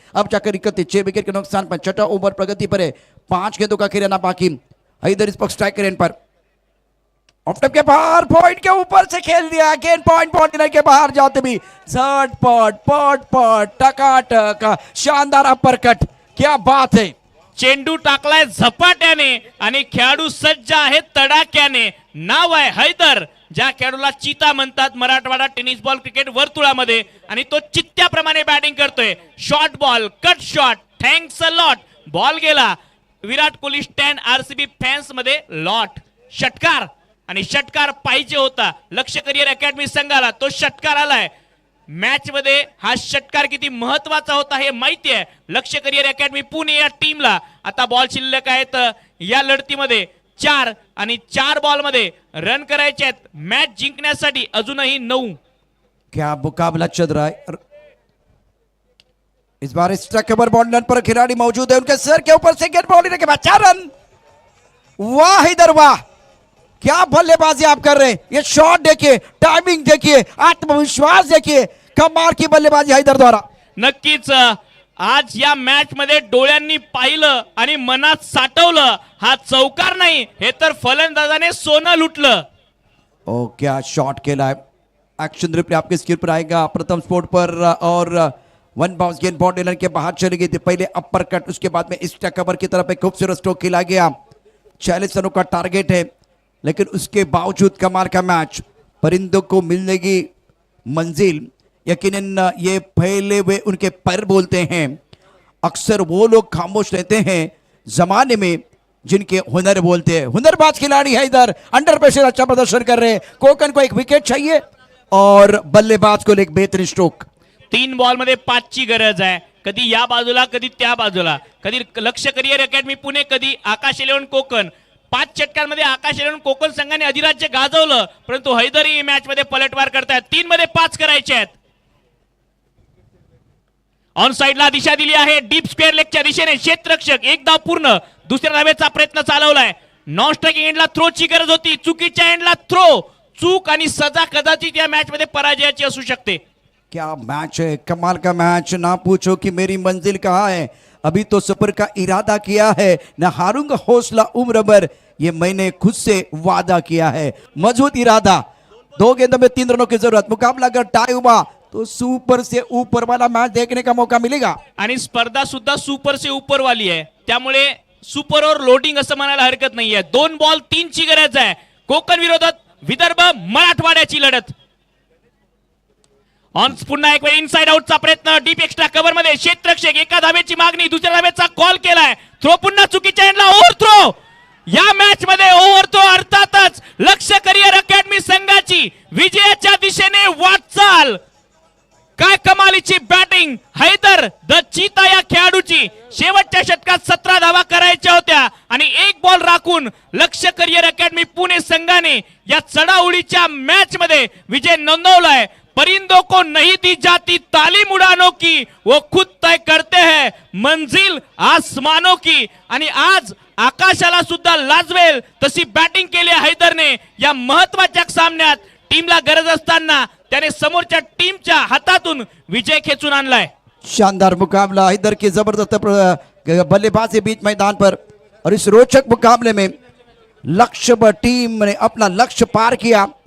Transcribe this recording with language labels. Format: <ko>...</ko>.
<hi>अब जाकर 31, 6 विकेट के नुकसान पर। 6ठा ओवर प्रगति पर है, 5 गेंदों का खेलना बाकी। इधर इस पक्ष स्ट्राइक रेंज पर ऑफ टॉप के बाहर, पॉइंट के ऊपर से खेल दिया, गेंद पॉइंट के बाहर जाते भी झटपट पट टकाटक शानदार अपरकट, क्या बात है।</hi> <mr>चेंडू टाकलाय झपाट्याने आणि खेळाडू सज्ज आहे तडाख्याने। नाव आहे हैदर, ज्या खेळाडूला चीता म्हणतात मराठवाडा टेनिस बॉल क्रिकेट वर्तुळामध्ये, आणि तो चित्त्याप्रमाणे बॅटिंग करतोय। Short ball, cut shot,</mr> <en>thanks a lot,</en> <mr>ball गेला। Virat Kohli stand RCB fans मध्ये लॉट, षटकार, आणि षटकार पाहिजे होता लक्ष्य करियर अकॅडमी संघाला, तो षटकार आलाय। मॅच मध्ये हा षटकार किती महत्वाचा होता हे माहिती आहे लक्ष्य करियर अकॅडमी पुणे या टीमला। आता बॉल शिल्लक आहेत या लढतीमध्ये 4 आणि 4 बॉल मध्ये रन करायचे आहेत मॅच जिंकण्यासाठी, अजूनही 9।</mr> <hi>क्या मुकाबला चल रहा है। इस बार स्ट्राइकर बॉल पर खिलाड़ी मौजूद है, उनके सर के ऊपर से गेंद बॉल के बाद 4 रन। वाह इधर वाह, क्या बल्लेबाजी आप कर रहे हैं। ये शॉट देखिए, टाइमिंग देखिए, आत्मविश्वास देखिए, कमाल की बल्लेबाजी हैदर द्वारा।</hi> <mr>नक्कीच आज या मॅच मध्ये डोळ्यांनी पाहिलं आणि मनात साठवलं, हा चौकार नाही हे तर फलंदाजाने सोनं लुटलं।</mr> <hi>ओ क्या शॉट खेला है। एक्शन रिप्ले आपके स्क्रीन पर आएगा प्रथम स्पोर्ट पर, और 1 बाउंस गेंद बॉडी लाइन के बाहर चली गई थी। पहले अपर कट, उसके बाद में इस कवर की तरफ एक खूबसूरत स्ट्रोक खेला गया। 40 रनों का टारगेट है, लेकिन उसके बावजूद कमाल का मैच। परिंदों को मिलने की मंजिल यकीनन ये फैले हुए उनके पैर बोलते हैं। अक्सर वो लोग खामोश रहते हैं जमाने में जिनके हुनर बोलते हैं। हुनरबाज खिलाड़ी है इधर, अंडर प्रेशर अच्छा प्रदर्शन कर रहे हैं। कोकन को 1 विकेट चाहिए और बल्लेबाज को एक बेहतरीन स्ट्रोक।</hi> <mr>3 बॉल मध्ये 5 ची गरज आहे, कधी या बाजूला कधी त्या बाजूला, कधी लक्ष्य करियर अकॅडमी पुणे, कधी आकाश 11 कोकण। 5 षटकांमध्ये आकाश 11 कोकण संघाने अधिराज्य गाजवलं, परंतु हैदर मॅच मध्ये पलटवार करतायत। 3 मध्ये 5 करायचे आहेत। ऑन साइडला दिशा दिली आहे डीप स्क्वेअर लेगच्या दिशेने, क्षेत्ररक्षक 1 धाव पूर्ण। दुसऱ्या धावेचा प्रयत्न चालवलाय, नॉन स्ट्राइकिंग एंडला थ्रोची गरज होती, चुकीच्या एंडला थ्रो, चूक आणि सजा कदाचित या मॅच मध्ये पराजयाची असू शकते।</mr> <hi>क्या मैच है, कमाल का मैच। ना पूछो कि मेरी मंजिल कहाँ है, अभी तो सफर का इरादा किया है, ना हारूंगा हौसला उम्र भर, ये मैंने खुद से वादा किया है। मजबूत इरादा, 2 गेंदों में 3 रनों की जरूरत। मुकाबला अगर टाई हुआ तो सुपर से ऊपर वाला मैच देखने का मौका मिलेगा।</hi> <mr>आणि स्पर्धा सुद्धा</mr> <hi>सुपर से ऊपर वाली</hi> <mr>आहे, त्यामुळे सुपर और लोडिंग असं म्हणायला हरकत नाहीये। 2 बॉल 3 ची गरज आहे कोकण विरोधात विदर्भ मराठवाड्याची लढत। ऑन पुन्हा एक वेळ इनसाइड आउटचा प्रयत्न, डीप एक्स्ट्रा कव्हर मध्ये क्षेत्ररक्षक, एका धावेची मागणी, दुसऱ्या धावेचा कॉल केलाय, थ्रो पुन्हा चुकीच्या एंडला, ओव्हर थ्रो। या मॅच मध्ये ओव्हर थ्रो, अर्थातच लक्ष्य करिअर अकॅडमी संघाची विजयाच्या दिशेने वाटचाल। काय कमालीची बॅटिंग, हैदर द चीता या खेळाडूची। शेवटच्या षटकात 17 धावा करायच्या होत्या आणि 1 बॉल राखून लक्ष्य करिअर अकॅडमी पुणे संघाने या चढाओढीच्या मॅच मध्ये विजय नोंदवलाय।</mr> <hi>परिंदों को नहीं दी जाती तालीम उड़ानों की, वो खुद तय करते हैं मंजिल आसमानों की।</hi> <mr>आणि आज आकाशाला सुद्धा लाजवेल तशी बॅटिंग केली हैदरने या महत्वाच्या सामन्यात। टीमला गरज असताना त्याने समोरच्या टीमच्या हातातून विजय खेचून आणलाय।</mr> <hi>शानदार मुकाबला, हैदर की जबरदस्त बल्लेबाजी बीच मैदान पर। और इस रोचक मुकाबले में लक्ष्य टीम ने अपना लक्ष्य पार किया।</hi>